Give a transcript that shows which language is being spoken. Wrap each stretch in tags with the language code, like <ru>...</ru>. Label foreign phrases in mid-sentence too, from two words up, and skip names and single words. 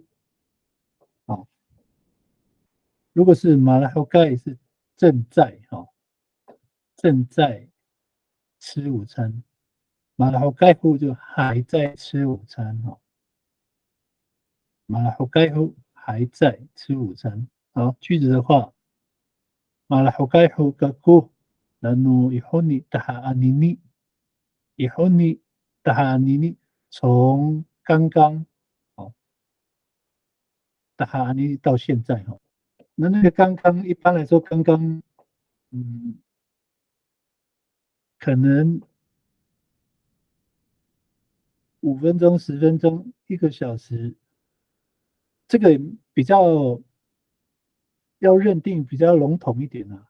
<zh>好，如果是马拉霍盖是正在哈， 正在吃午餐，马拉后盖夫就还在吃午餐哈，马拉后盖夫还在吃午餐。好，句子的话，马拉后盖夫格库，</zh> <ami>lalu ihoni taha anini，ihoni taha anini，</ami> <zh>从刚刚哦</zh> <ami>taha anini</ami> <zh>到现在哈，那个刚刚一般来说刚刚可能5分钟、10分钟、1个小时，这个比较要认定比较笼统一点啊。</zh>